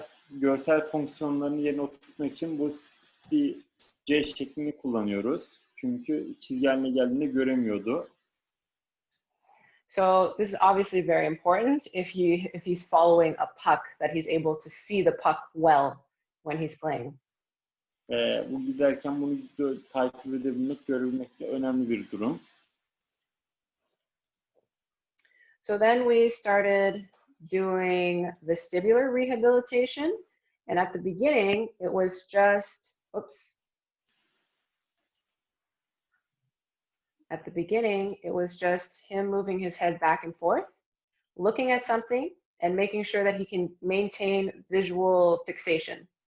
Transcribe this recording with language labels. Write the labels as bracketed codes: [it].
[tr] Görsel fonksiyonlarını yerine oturtmak için bu C şeklini kullanıyoruz. Çünkü çizgi haline geldiğinde göremiyordu. [en] So this is obviously very important if he's following a puck, that he's able to see the puck well when he's playing. [tr] Bu giderken bunu takip edebilmek, görebilmek de önemli bir durum. [en] So then we started doing vestibular rehabilitation, and at the beginning it was just, At the beginning, it was just him moving his head back and forth, looking at something, and making sure that he can maintain visual fixation.